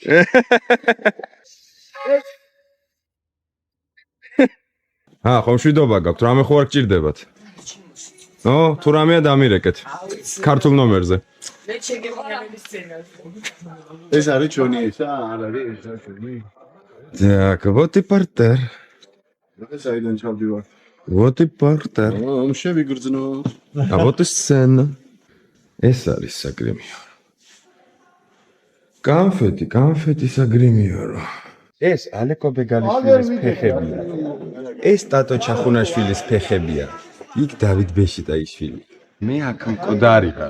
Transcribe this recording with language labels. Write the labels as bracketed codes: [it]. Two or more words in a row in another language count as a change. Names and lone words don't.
[ka] ხომ შვიდობა გაქვთ, რამე ხო არ გჭირდებათ? თუ რამეა დამირეკეთ. ქართულ ნომერზე. ეს არის ჩვენი ესა, არ არის ესა ჩვენი. [ru] Так, вот и партер. [ka] ეს აიდან ჩავდივარ. [ru] Вот и партер. [ka] შევიგრძნო. [ru] вот и сцена. [ka] ეს არის საგრიმიო. კანფეტი საგრიმიო. ეს ალეკო ბეგალიშვილის ფეხებია. ეს ტატო ჩახუნაშვილის ფეხებია. იქ დავით ბეშიტაიშვილი. მე აქ მკვდარი ვარ.